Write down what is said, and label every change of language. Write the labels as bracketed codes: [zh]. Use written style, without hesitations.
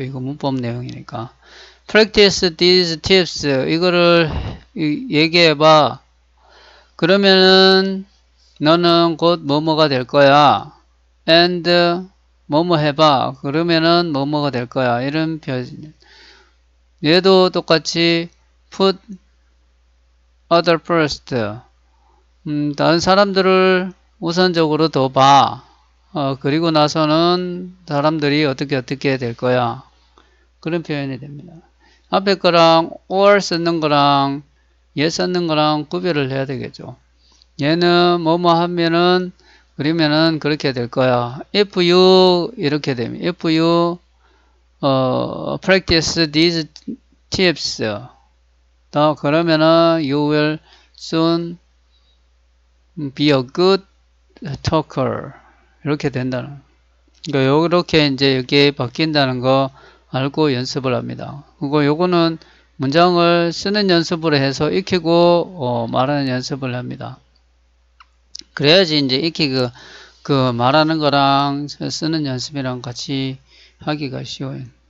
[ko] 이거 문법 내용이니까. [en] Practice these tips. [ko] 이거를 얘기해봐. 그러면은 너는 곧 뭐뭐가 될 거야. [en] And [ko] 뭐뭐 해봐. 그러면은 뭐뭐가 될 거야. 이런 표현. 얘도 똑같이 [en] put other first. [ko] 다른 사람들을 우선적으로 더 봐. 그리고 나서는 사람들이 어떻게 될 거야. 그런 표현이 됩니다. 앞에 거랑 or 쓰는 거랑 얘 쓰는 거랑 구별을 해야 되겠죠. 얘는 뭐뭐 하면은 그러면은 그렇게 될 거야. [en] If you [ko] 이렇게 되면 [en] if you practice these tips [ko] 그러면은 [en] you will soon be a good talker [ko] 이렇게 된다는. 그러니까 이렇게 이제 여기에 바뀐다는 거 알고 연습을 합니다. 그리고 요거는 문장을 쓰는 연습을 해서 익히고 말하는 연습을 합니다. 그래야지 이제 익히고 그 말하는 거랑 쓰는 연습이랑 같이 하기가 쉬워요.